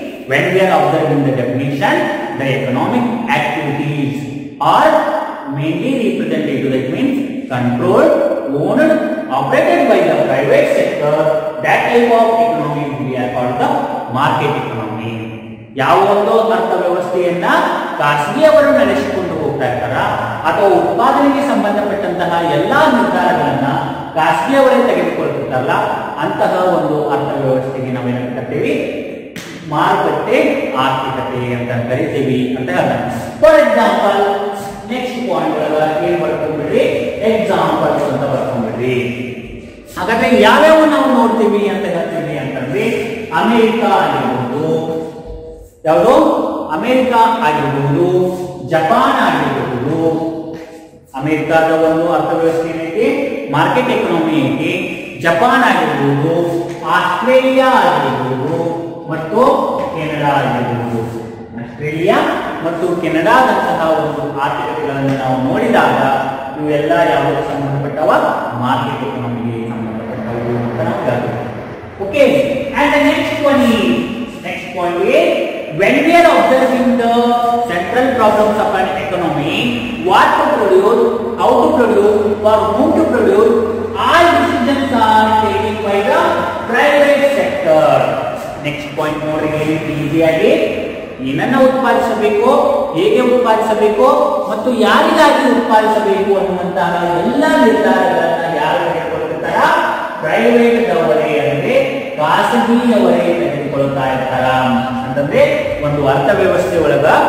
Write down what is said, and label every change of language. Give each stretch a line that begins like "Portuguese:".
English: When we are observing the definition, the economic activities are mainly represented, that means controlled, owned, operated by the private sector. That type of economy we are called the market economy.
Kannada: ಯಾವ ಒಂದು ಅರ್ಥವ್ಯವಸ್ಥೆಯನ್ನ ಖಾಸಗಿಯವರು ನಡೆಸಿಕೊಂಡು ಹೋಗ್ತಾ ಇರ್ತಾರ ಅಥವಾ ಉತ್ಪಾದನೆಗೆ ಸಂಬಂಧಪಟ್ಟಂತಹ ಎಲ್ಲಾ ನಿರ್ಧಾರಗಳನ್ನ ಖಾಸಗಿಯವರೇ ತೆಗೆದುಕೊಳ್ತಿರ್ತಾರಲ್ಲ ಅಂತಹ ಒಂದು ಅರ್ಥವ್ಯವಸ್ಥೆಗೆ ನಾವೇನು ಕರಿತೀವಿ, ಮಾರುಕಟ್ಟೆ ಆರ್ಥಿಕತೆ ಅಂತ ಕರಿತೀವಿ ಅಂತ ಹೇಳ್ತಾರೆ. ಫಾರ್ ಎಕ್ಸಾಂಪಲ್ ನೆಕ್ಸ್ಟ್ ಪಾಯಿಂಟ್ ಒಳಗ ಏನ್ ಬರ್ಕೊಂಡ್ಬಿಡ್ರಿ, ಎಕ್ಸಾಂಪಲ್ಸ್ ಅಂತ ಬರ್ಕೊಂಡ್ಬಿಡ್ರಿ. ಹಾಗಾದ್ರೆ ಯಾವ್ಯಾವ ನಾವು ನೋಡ್ತೀವಿ ಅಂತ ಹೇಳ್ತೀವಿ ಅಂತಂದ್ರೆ ಅಮೆರಿಕ ಆಗಿರ್ಬೋದು, ಯಾವುದು ಅಮೆರಿಕ ಆಗಿರ್ಬೋದು, ಜಪಾನ್ ಆಗಿರ್ಬೋದು. ಅಮೆರಿಕಾದ ಒಂದು ಅರ್ಥವ್ಯವಸ್ಥೆ ಏನೈತಿ, ಮಾರ್ಕೆಟ್ ಎಕನಾಮಿ ಐತಿ. ಜಪಾನ್ ಆಗಿರ್ಬೋದು, ಆಸ್ಟ್ರೇಲಿಯಾ ಆಗಿರ್ಬೋದು ಮತ್ತು ಕೆನಡಾ ಆಗಿರ್ಬೋದು. ಆಸ್ಟ್ರೇಲಿಯಾ ಮತ್ತು ಕೆನಡಾದಂತಹ ಒಂದು ಆರ್ಥಿಕತೆಗಳನ್ನು ನಾವು ನೋಡಿದಾಗ ಇವೆಲ್ಲ ಯಾವುದಕ್ಕೆ ಸಂಬಂಧಪಟ್ಟವ, ಮಾರ್ಕೆಟ್ ಎಕನಾಮಿಗೆ ಸಂಬಂಧಪಟ್ಟವು ಅಂತ ನಾವು ಹೇಳ್ತೀವಿ.
English: Okay, and next point is when we are observing the central problems of an economy, what to produce, how to produce, for whom to produce, all decisions are taken by the private sector.
Kannada: Next point ನೋಡಿ, ಈಸಿಯಾಗಿ ಏನನ್ನ ಉತ್ಪಾದಿಸಬೇಕು, ಹೇಗೆ ಉತ್ಪಾದಿಸಬೇಕು ಮತ್ತು ಯಾರಿಗಾಗಿ ಉತ್ಪಾದಿಸಬೇಕು ಅನ್ನುವಂತಹ ಎಲ್ಲ ನಿರ್ಧಾರಗಳನ್ನ ಯಾರು ತೆಗೆದುಕೊಳ್ತಾರ, ಪ್ರೈವೇಟ್ ಅವರೇ ಅಂದ್ರೆ ಖಾಸಗಿಯವರೇ ತೆಗೆದುಕೊಳ್ತಾ ಇರ್ತಾರ. ಅಂತಂದ್ರೆ ಒಂದು ಅರ್ಥವ್ಯವಸ್ಥೆ ಒಳಗ